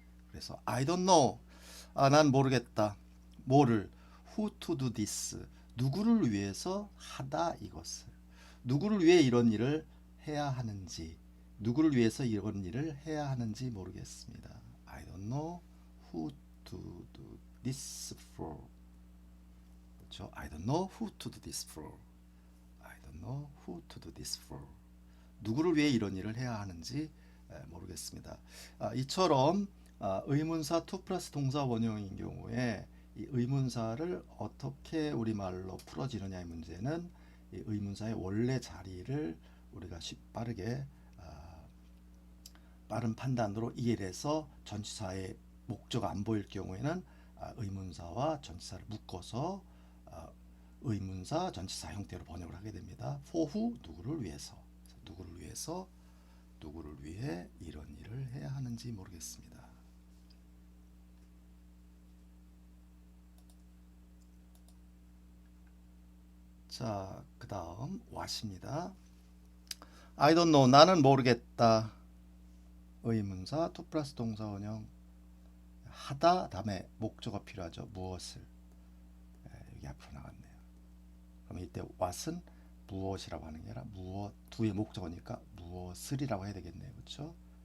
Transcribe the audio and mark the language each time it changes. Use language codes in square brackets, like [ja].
[ko] 그래서 [en] I don't know, [ko] 난 모르겠다. 뭐를? [en] who to do this, [ko] 누구를 위해서 하다 이것을, 누구를 위해 이런 일을 해야 하는지, 누구를 위해서 이런 일을 해야 하는지 모르겠습니다. [en] I don't know who to do this for. [ko] 그렇죠? [en] I don't know who to do this for. I don't know who to do this for. [ko] 누구를 위해 이런 일을 해야 하는지 모르겠습니다. 이처럼 의문사 to 플러스 동사 원형인 경우에 이 의문사를 어떻게 우리말로 풀어지느냐의 문제는 이 의문사의 원래 자리를 우리가 빠르게 빠른 판단으로 이해해서 전치사의 목적이 안 보일 경우에는 의문사와 전치사를 묶어서 의문사 전치사 형태로 번역을 하게 됩니다. [en] for who, [ko] 누구를 위해서. 누구를 위해서, 누구를 위해 이런 일을 해야 하는지 모르겠습니다. 자, 그 다음 what입니다. [en] I don't know, [ko] 나는 모르겠다. 의문사 to 플러스 동사 원형 하다 다음에 목적어 필요하죠. 무엇을. 여기 앞으로 나갔네요. 그럼 이때 what은 무엇이라고 하는 게 아니라 무엇, do의 목적어니까 무엇을이라고 해야 되겠네요. 그렇죠?